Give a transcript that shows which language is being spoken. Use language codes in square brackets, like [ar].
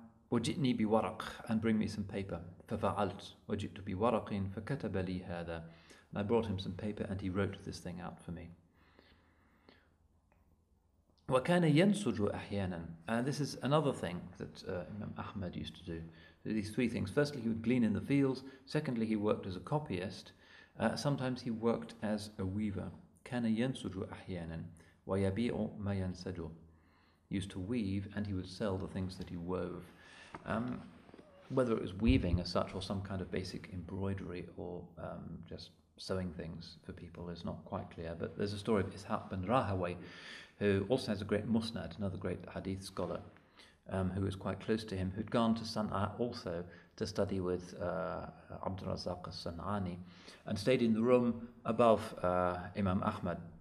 [ar] وجئني بورق, [en] and bring me some paper. [ar] ففعلت وجئت بورق فكتب لي هذا, [en] and I brought him some paper and he wrote this thing out for me. [ar] وكان ينسج أحيانا, [en] and this is another thing that Imam Ahmad used to do. These three things. Firstly, he would glean in the fields. Secondly, he worked as a copyist. Sometimes he worked as a weaver. [ar] كان ينسج أحيانا ويبيع ما ينسج. [en] He used to weave and he would sell the things that he wove. Whether it was weaving as such or some kind of basic embroidery or just sewing things for people is not quite clear. But there's a story of Ishaq bin Rahaway, who also has a great Musnad, another great Hadith scholar, who was quite close to him, who'd gone to Sana'a also to study with Abdul Razak al-San'ani, and stayed in the room above Imam Ahmad.